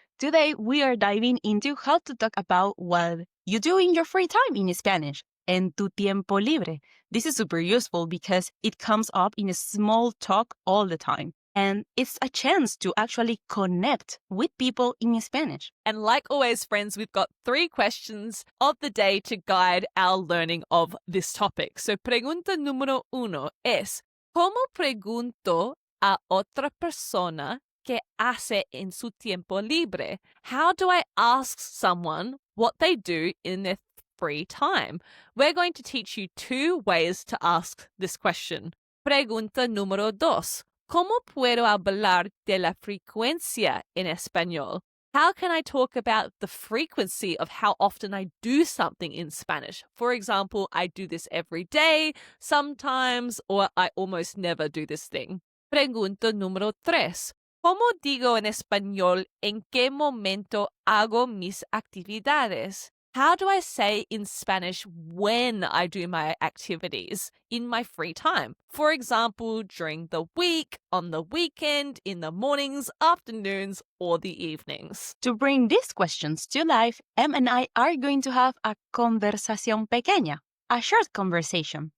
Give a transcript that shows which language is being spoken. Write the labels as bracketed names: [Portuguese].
[English] Today, we are diving into how to talk about what you do in your free time in Spanish, [Spanish] en tu tiempo libre. [English] This is super useful because it comes up in a small talk all the time. And it's a chance to actually connect with people in Spanish. And like always, friends, we've got 3 questions of the day to guide our learning of this topic. [Spanish] So, pregunta número 1 es, ¿cómo pregunto a otra persona qué hace en su tiempo libre? [English] How do I ask someone what they do in their free time? We're going to teach you 2 ways to ask this question. [Spanish] Pregunta número 2. ¿Cómo puedo hablar de la frecuencia en español? [English] How can I talk about the frequency of how often I do something in Spanish? For example, I do this every day, sometimes, or I almost never do this thing. [Spanish] Pregunta número 3. ¿Cómo digo en español en qué momento hago mis actividades? [English] How do I say in Spanish when I do my activities in my free time? For example, during the week, on the weekend, in the mornings, afternoons, or the evenings. To bring these questions to life, Em and I are going to have a [Spanish] conversación pequeña, [English] a short conversation.